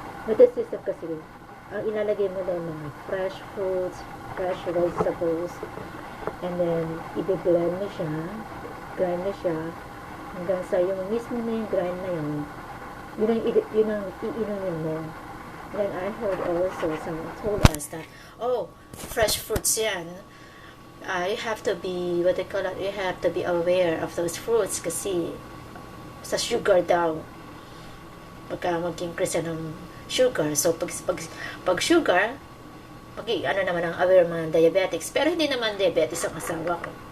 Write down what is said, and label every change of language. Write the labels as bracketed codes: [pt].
[tl] Nutri system kasi ang ilalagay mo doon mga [en] fresh fruits, fresh vegetables, and then [tl] i-blend mo siya, grind mo siya hanggang sa yung mismo na yung grind na yun ang iinumin mo. [en] Then I heard also someone told us that, fresh fruits yan. You have to be, you have to be aware of those fruits [tl] kasi sa sugar daw. Pagka mag-increase ng sugar. So, pag sugar, naman ang aware mga diabetics. Pero hindi naman diabetes ang asawa ko.